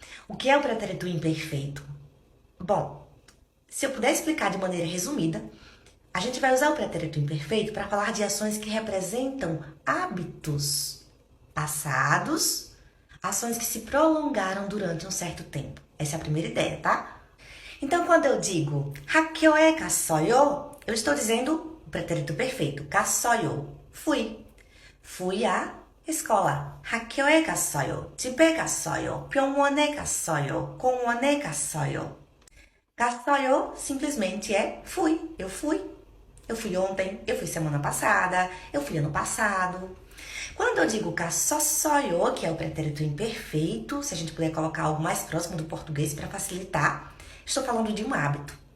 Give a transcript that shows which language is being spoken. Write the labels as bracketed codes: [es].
[pt] O que é o pretérito imperfeito? Bom, se eu puder explicar de maneira resumida, a gente vai usar o pretérito imperfeito para falar de ações que representam hábitos passados, ações que se prolongaram durante um certo tempo. Essa é a primeira ideia, tá? Então, quando eu digo [ko] 학교에 갔어요, [pt] eu estou dizendo o pretérito perfeito, 갔어요, fui. Fui à escola. [ko] 학교에 갔어요, 집에 갔어요, 병원에 갔어요, 공원에 갔어요. [pt] 갔어요 simplesmente é fui, eu fui. Eu fui ontem, eu fui semana passada, eu fui ano passado. Quando eu digo 갔었어요, que é o pretérito imperfeito, se a gente puder colocar algo mais próximo do português para facilitar, estou falando de um hábito.